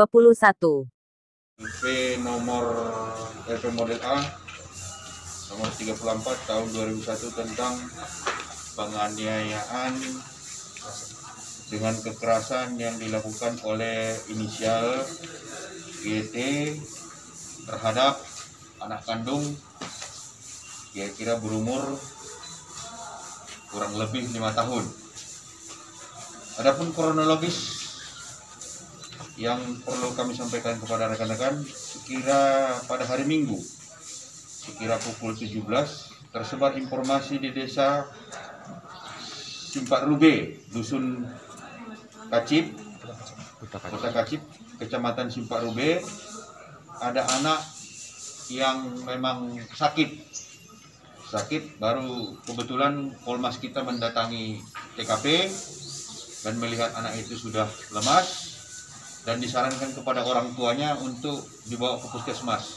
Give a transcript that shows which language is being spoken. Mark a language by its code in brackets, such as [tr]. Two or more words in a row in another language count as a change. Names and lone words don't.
[id] LP nomor LP model A nomor 34 tahun 2001 tentang penganiayaan dengan kekerasan yang dilakukan oleh inisial GT terhadap anak kandung kira-kira berumur kurang lebih 5 tahun. Adapun kronologis yang perlu kami sampaikan kepada rekan-rekan, sekira pada hari Minggu, sekira pukul 17, tersebar informasi di desa Simpat Rube, Dusun Kacip, Kota Kacip, Kecamatan Simpat Rube, ada anak yang memang sakit, baru kebetulan Polmas kita mendatangi TKP dan melihat anak itu sudah lemas dan disarankan kepada orang tuanya untuk dibawa ke puskesmas.